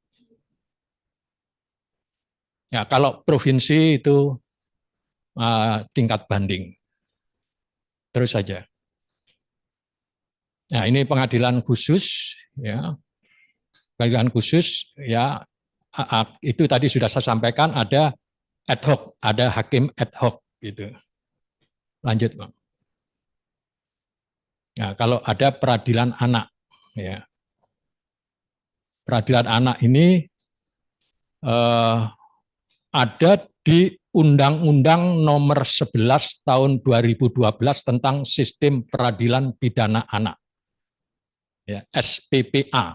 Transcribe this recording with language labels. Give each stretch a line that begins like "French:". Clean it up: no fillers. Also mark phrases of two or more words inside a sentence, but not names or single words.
Indonesian: Ya, kalau provinsi itu tingkat banding. Terus saja. Nah, ini pengadilan khusus ya. Pengadilan khusus ya, itu tadi sudah saya sampaikan, ada
Latin: ad hoc,
Indonesian: ada hakim
Latin: ad hoc
Indonesian: gitu. Lanjut, Bang. Nah, kalau ada peradilan anak ya. Peradilan anak ini ada di Undang-Undang Nomor 11 Tahun 2012 tentang Sistem Peradilan Pidana Anak, ya, SPPA.